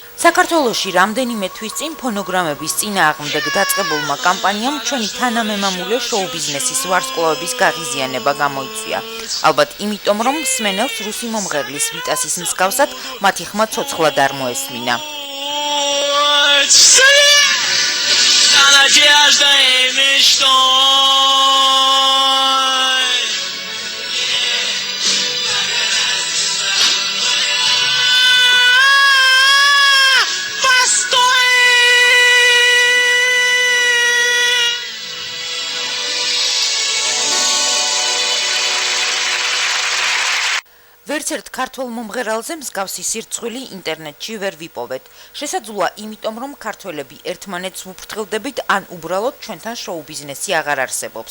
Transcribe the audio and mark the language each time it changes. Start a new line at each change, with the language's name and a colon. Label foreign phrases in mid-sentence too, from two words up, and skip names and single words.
Georgian: საქართველოში რამდენიმე თვის წინ ფონოგრამების წინააღმდეგ დაწყებულმა კამპანიამ ჩვენი თანამემამულე შოუ-ბიზნესის ვარსკვლავების გაღიზიანება გამოიწვია. ალბათ იმიტომ, რომ მსმენელს რუსი მომღერლის ვიტასის მსგავსად მათი ხმა ცოცხლად არ მოესმინა.
Russian: Надежда и мечтой. Постой!
Georgian: ვერც ერთ ქართველ მომღერალზე მსგავსი სირცხვილი ინტერნეტში ვერ ვიპოვეთ. შესაძლოა იმიტომ, რომ ქართველები ერთმანეთს ვუფრთხილდებით, ან უბრალოდ ჩვენთან შოუ-ბიზნესი აღარ არსებობს.